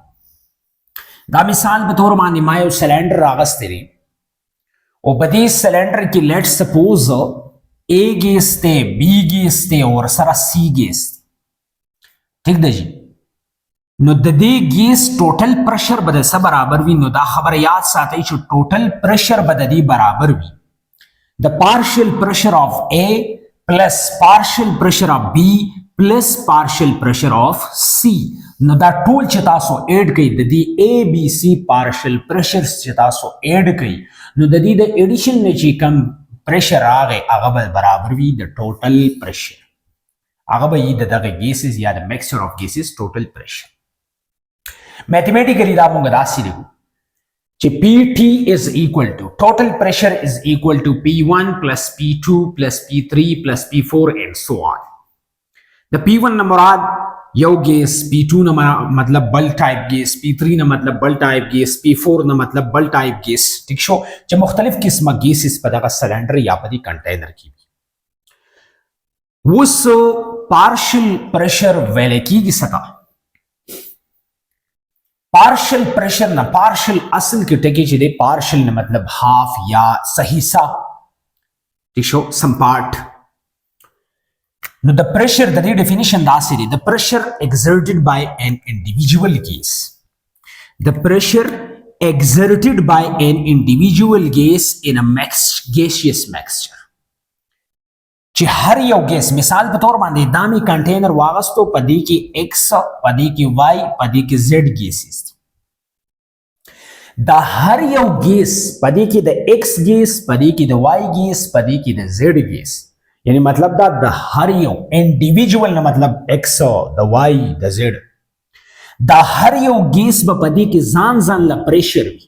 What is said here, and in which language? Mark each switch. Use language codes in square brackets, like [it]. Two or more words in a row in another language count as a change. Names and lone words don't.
[ps] چې دا مثال په تور باندې ما یو سلندر راغستې او په دې سلندر کې [en] let suppose [ps] A ګیس ته B ګیس ته او سره C ګیس ٹھیک ده جی نو د دې ګیس [en] total pressure [ps] به د څه برابر وي نو دا خبره یاد ساتئ چې ټوټل پریشر به د دې برابر وي د [en] partial pressure of A plus partial pressure of B plus partial pressure of C [ps] نو دا ټول چې تاسو اډ کړئ د دې A B C [en] partial pressures [ps] چې تاسو اډ کړئ نو د دې د اډیشن نه چې کم پریشر هغه به برابر وي د [en] total pressure [ps] هغه به یې دغه ګیسز یا د [en] mixture of gases total pressure mathematically [ps] دا موږ داسې لیکو چې [en] PT is equal to total pressure is equal to P1 plus P2 plus P3 plus P4 and so on [ps] د P1 نه مراد یو ګیس P2 نه مطلب بل [en] type gas [ps] P3 نه مطلب بل [en] type gas [ps] P4 نه مطلب بل [en] type gas [ps] ٹھیک شو چې مختلف قسمه ګیسز په دغه سلندر یا په دې کنټینر کې وس [en] partial pressure [ps] ویل کېږي ستا [en] partial pressure [ps] نه پارشل اصل کې ټکی چې دی پارشل نه مطلب هاف یا صحیح سا ٹھیک شو سم پارٹ نو د پریشر د دې ډیفینیشن داسې دی د پریشر [en] exerted by an individual gas the pressure exerted by an individual gas in a gaseous mixture [ps] چې هر یو ګیس مثال په تور باندې دامي کنټینر واغستو پدې کې x پدې کې y پدې کې z ګیسز دا هر یو ګیس پدې کې د ایکس ګیس، پدې کې د واي ګیس، پدې کې د زیډ ګیس، یعنی مطلب دا د هر یو انډیویجوال نه مطلب ایکس، د واي، د زیډ، دا هر یو ګیس به پدې کې ځان ځان له پریشر وي.